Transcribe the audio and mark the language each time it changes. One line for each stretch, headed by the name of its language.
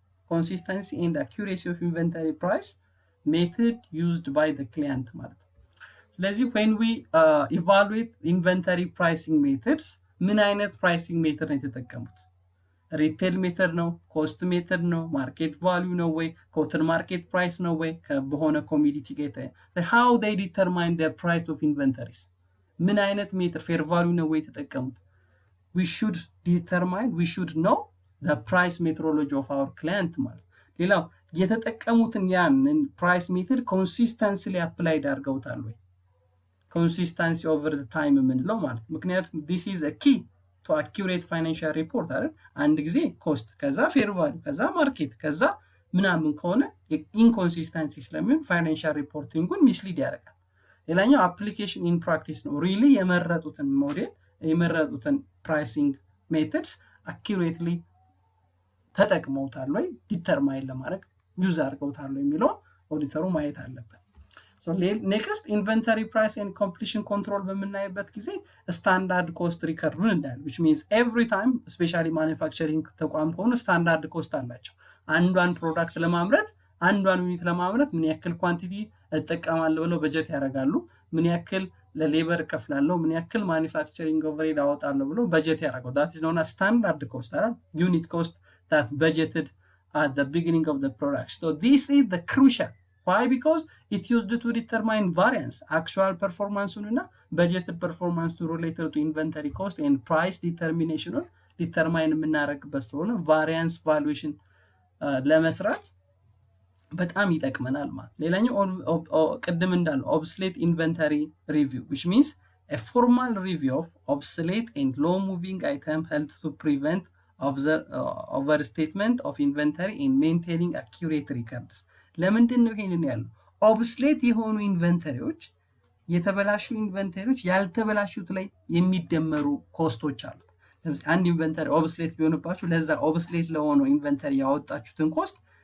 English: consistency and accuracy of inventory price method used by the client
Amharic: ማለት ነው። ስለዚህ
English: when we evaluate inventory pricing methods
Amharic: ምን አይነት ፕራይሲንግ ሜተድ ነው የተጠቀሙት? ሪቴል ሜተድ ነው? ኮስት ሜተድ ነው? ማርኬት ቫልዩ ነው ወይ ኮተን ማርኬት ፕራይስ ነው ወይ በሆነ ኮሚዲቲ ጋር
English: how they determine the price of inventories
Amharic: ምን አይነት ሜተድ ፌር ቫልዩ ነው ወይ የተጠቀሙት?
English: we should know the price methodology of our client
Amharic: ማለት ሌላው የተጠቀሙትን ያንን ፕራይስ ሜተድ ኮንሲስተንስሊ አፕላይድ አድርገውታል ወይ
English: consistency over the time
Amharic: የምንለው ማለት ምክንያቱም
English: this is a key to accurate financial report አይደል?
Amharic: አንድ ጊዜ ኮስት ከዛ ፌር ቫልዩ ከዛ ማርኬት ከዛ ምናምን ከሆነ ኢንኮንሲስተንሲ ስለሚሆን ፋይናንሻል ሪፖርቲንጉን ሚስሊድ ያደርጋል። ሌላኛው አፕሊኬሽን ኢን ፕራክቲስ ነው። ሪሊ የመረጡትን ሞዴል የመረጡትን ፕራይሲንግ ሜተድስ አኪዩሬትሊ ተጠቅመውታል ወይ ዲተርማይን ለማድረግ ዩዝ አድርገውታል የሚለውን ኦዲተሩ ማየት አለበት።
English: So next inventory price and completion control
Amharic: በምናይበት ጊዜ ስታንዳርድ ኮስት ሪከርዱን እንዳለ
English: which means every time especially manufacturing
Amharic: ተቋም ከሆኑ ስታንዳርድ ኮስት አላቸው። አንዷን ፕሮዳክት ለማምረት አንዷን ዩኒት ለማምረት ምን ያክል ኳንቲቲ እጠቀማለሁ ብለው በጀት ያደርጋሉ። ምን ያክል ለሌበር ከፍላለሁ፣ ምን ያክል ማኒፋክቸሪንግ ኦቨርሄድ አወጣለሁ ብለው በጀት ያደርጋሉ።
English: that is known as standard cost
Amharic: አይደል?
English: unit cost that budgeted at the beginning of the product. So this is the crucial. Why? Because it used to determine variance, actual performance እና budgeted performance to related to inventory cost and price determination determine
Amharic: የምናደርግበት ስለሆነ
English: variance valuation
Amharic: ለመስራት በጣም ይጠቅመናል ማለት። ሌላኛው ቅድም እንዳለው
English: obsolete inventory review which means a formal review of obsolete and low moving item held to prevent overstatement of inventory and maintaining accurate records
Amharic: ለምንድን ነው ይሄንን ያለው obsolete የሆኑ ኢንቨንተሪዎች የተበላሹ ኢንቨንተሪዎች ያልተበላሹት ላይ የሚደመሩ ኮስቶች አሉ ለምሳሌ አንድ ኢንቨንተሪ obsolete ቢሆንባችሁ ለዛ obsolete ለሆነው ኢንቨንተሪ ያወጣችሁትን ኮስት